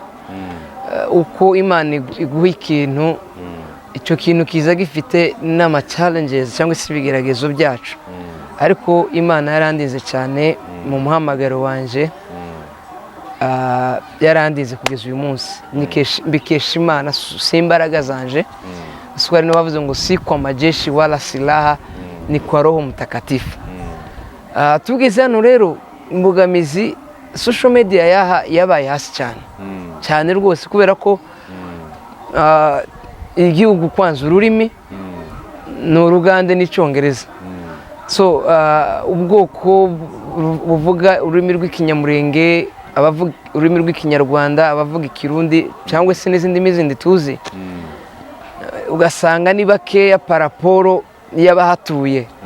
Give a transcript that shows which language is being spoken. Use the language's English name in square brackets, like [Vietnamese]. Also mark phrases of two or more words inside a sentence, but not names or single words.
[Kinyarwanda] Uko Imana iguha ikintu icyo kintu kiza gifite n'ama challenges cyangwa se ibigeragezo byacu ariko Imana yarandinze cyane mu muhamagaro wanje yarandinze kugeza uyu munsi mbikesha Imana si imbaraga zanje Swali ni bavuze ngo [Swahili] si kwa majeshi wala silaha ni kwa Roho Mtakatifu. [Kinyarwanda] Tugeze hano rero imbogamizi [English] social media [Kinyarwanda] yabaye hasi cyane rwose kubera ko igihugu kwanza ururimi ni Urugande n'Icyongereza so ubwoko buvuga ururimi rw'Ikinyamurenge abavuga ururimi rw'Ikinyarwanda abavuga Ikirundi cyangwa se n'izindi mizindi tuzi ugasanga ni bakeya paraporo y'abahatuye